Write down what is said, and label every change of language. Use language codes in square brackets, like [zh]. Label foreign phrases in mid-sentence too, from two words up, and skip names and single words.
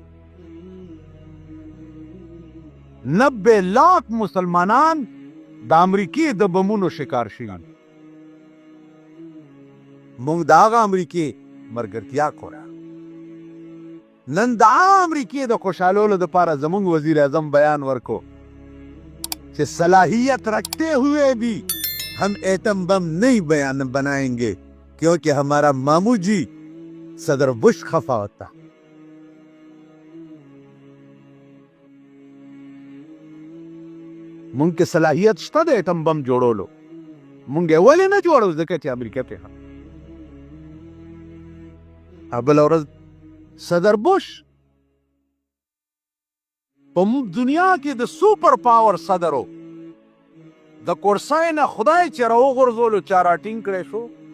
[ps] 90 لاک مسلمانان د امریکې د بمونو شکار شوي موږ د هغه امریکې ملګرتیا کوله نن د امریکې د خوشحالولو دپاره زموږ وزیر اعظم بیان ورکو [ur] کہ صلاحیت رکھتے ہوئے بھی ہم ایٹم بم نہیں بنائیں گے کیونکہ ہمارا مامو جی صدر بش خفا ہوتا [ps] مونږ کې صلاحیت شته د ایټم بم جوړولو مونږ یې ولې نه جوړو ځکه چې امریکا پرې بله ورځ صدر بش په دنیا کې د سوپر پاور صدر و د کورسۍ نه خدای چې راوغورځولو چا راټینګ کړی شو